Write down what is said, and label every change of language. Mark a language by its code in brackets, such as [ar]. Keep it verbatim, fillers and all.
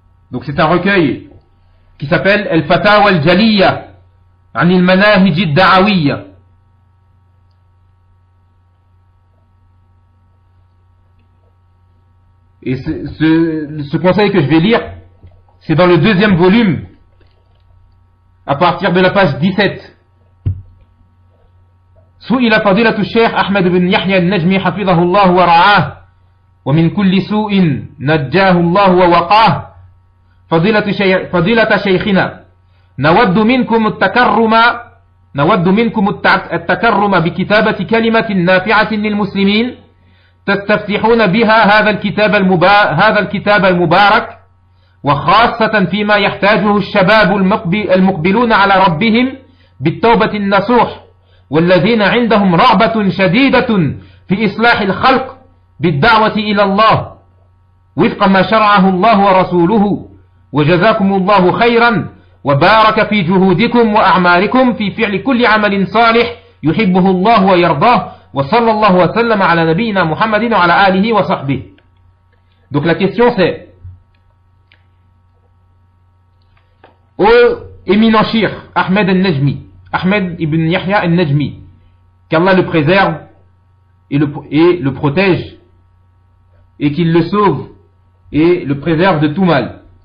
[fr] Donc c'est un recueil qui s'appelle « Al-Fatawa al-Jaliyya anil manahij al-da'awiyya ». Et ce, ce, ce conseil que je vais lire, c'est dans le deuxième volume, à partir de la page dix-sept. [ar] سئل فضيلة الشيخ أحمد بن يحيى النجمي حفظه الله ورعاه ومن كل سوء نجاه الله ووقاه فضيلة, شي... فضيلة شيخنا نود منكم التكرم نود منكم التكرم بكتابة كلمة نافعة للمسلمين تستفتحون بها هذا الكتاب, المبا... هذا الكتاب المبارك وخاصة فيما يحتاجه الشباب المقبلون على ربهم بالتوبة النصوح والذين عندهم رغبة شديدة في إصلاح الخلق بالدعوة إلى الله وفق ما شرعه الله ورسوله وجزاكم الله خيرا وبارك في جهودكم وأعمالكم في فعل كل عمل صالح يحبه الله ويرضاه وصلى الله وسلم على نبينا محمد وعلى آله وصحبه. [fr] Donc la question c'est: ô éminent Cheikh Ahmed Al-Najmi, Ahmed ibn Yahya al-Najmi, qu'Allah le préserve et le, et le protège, et qu'il le sauve et le préserve de tout mal.